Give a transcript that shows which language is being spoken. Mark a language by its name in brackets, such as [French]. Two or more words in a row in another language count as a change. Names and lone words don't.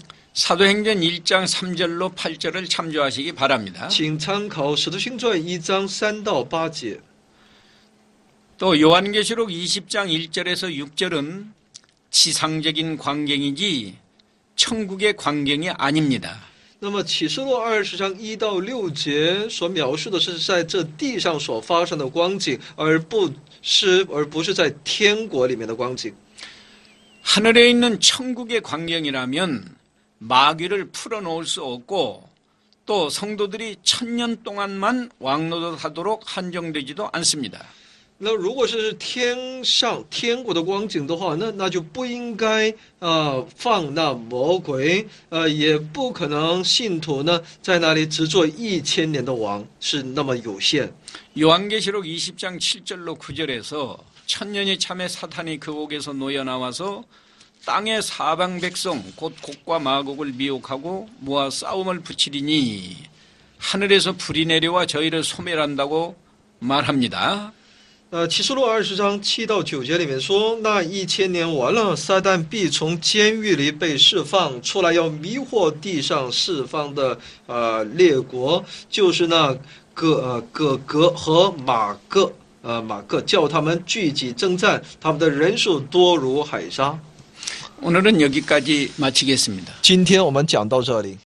[Korean] 사도행전 1장 3절로 8절을 참조하시기 바랍니다. [Chinese] 请参考使徒行传1章3到8节。 [Korean] 또 요한계시록 20장 1절에서 6절은 지상적인 광경이지 천국의 광경이 아닙니다. [Chinese] 那么启示录20章1到6节所描述的是在这地上所发生的光景，而不是在天国里面的光景。 [Korean] 하늘에 있는 천국의 광경이라면 마귀를 풀어놓을 수 없고 또 성도들이 1000년 동안만 왕노릇하도록 한정되지도 않습니다. [Chinese] 那如果是天上天国的光景的话，那就不应该放那魔鬼，也不可能信徒呢在那里只做1000年的王，是那么有限。 [Korean] 요한계시록 20장 7절로 9절에서 천년이 참에 사탄이 그 옥에서 놓여 나와서 땅의 사방 백성 곧 곡과 마곡을 미혹하고 모아 싸움을 붙이리니 하늘에서 불이 내려와 저희를 소멸한다고 말합니다. [Chinese] 启示录20章7到9节里面说，那1000年完了，撒旦必从监狱里被释放出来，要迷惑地上四方的列国，就是那各和马各，叫他们聚集征战，他们的人数多如海沙。 [Korean] 오늘은 여기까지 마치겠습니다. [Chinese] 今天我们讲到这里。